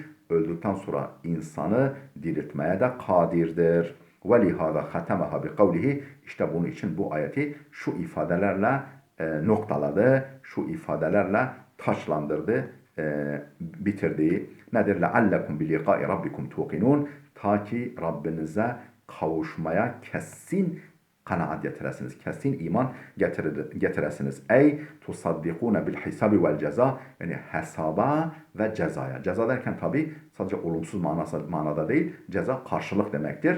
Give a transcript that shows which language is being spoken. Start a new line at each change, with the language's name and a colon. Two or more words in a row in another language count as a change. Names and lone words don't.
Turkish: Öldükten sonra insanı diriltmeye de kadirdir.
Arabic: ولهذا ختمها بقوله.
Turkish: İşte bunun için bu ayeti şu ifadelerle noktaladı, şu ifadelerle taçlandırdı, bitirdi. Nedir?
Arabic: لَعَلَّكُمْ بِلِقَاءِ رَبِّكُمْ تُوقِنُونَ.
Turkish: Ta ki Rabbinize kavuşmaya kesin kanaat getiresiniz. Kesin iman getiresiniz.
Arabic: أي تصدقون بالحساب والجزاء.
Turkish: Yani hesaba ve cezaya. Ceza derken tabi sadece olumsuz manada değil. Ceza karşılık demektir.